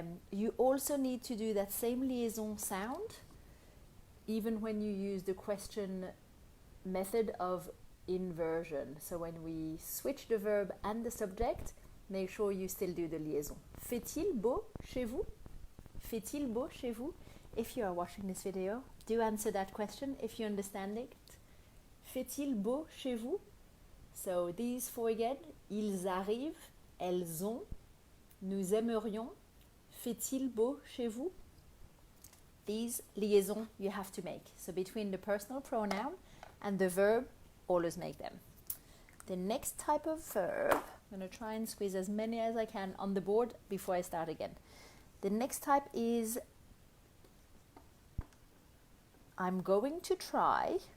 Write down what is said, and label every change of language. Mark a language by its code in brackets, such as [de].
[en] You also need to do that same liaison sound even when you use the question method of inversion. So when we switch the verb and the subject, make sure you still do the liaison. [fr] Fait-il beau chez vous? Fait-il beau chez vous? If you are watching this video, do answer that question if you understand it. Fait-il beau chez vous? [en] So these 4 again. [fr] Ils arrivent, elles ont, nous aimerions. Fait-il beau chez vous? [en] These liaisons you have to make. So between the personal pronoun and the verb, always make them. The next type of verb, I'm going to try and squeeze as many as I can on the board before I start again. The next type is I'm going to try.